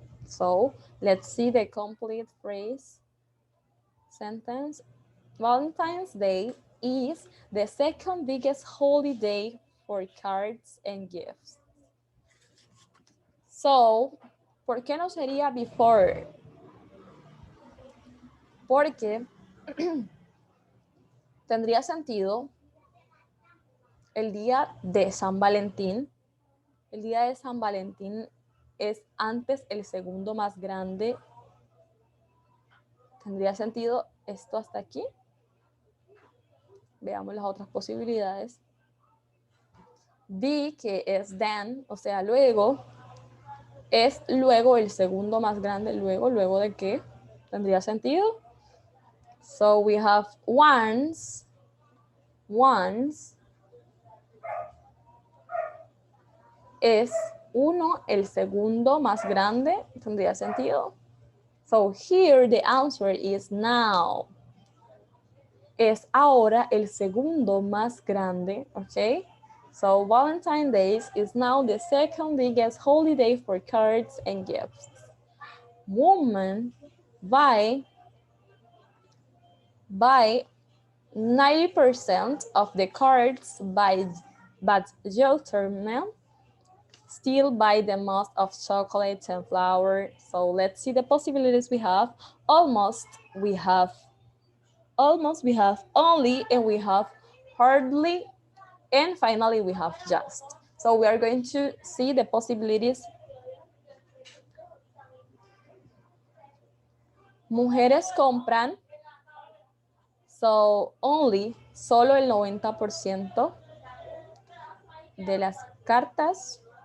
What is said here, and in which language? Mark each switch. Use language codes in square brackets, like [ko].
[en] So let's see the complete phrase sentence. Valentine's Day is the second biggest holiday for cards and gifts. So, [es] ¿por qué no sería before? Porque tendría sentido el día de San Valentín. El día de San Valentín es antes el segundo más grande. ¿Tendría sentido esto hasta aquí? Veamos las otras posibilidades. B, que es then, o sea, luego, es luego el segundo más grande. Luego de qué? ¿Tendría sentido? [en] So we have once [es] es uno, el segundo más grande. ¿Tendría sentido? [en] So here the answer is now. [es] Es ahora el segundo más grande, ¿ok? [en] So Valentine's Day is now the second biggest holiday for cards and gifts. Women buy 90% of the cards but gentlemen still buy the most of chocolates and flowers. So let's see the possibilities we have. Almost, we have only, and we have hardly, and finally we have just. So we are going to see the possibilities. [es] Mujeres compran, [en] so only, [es] solo el 90% de las cartas.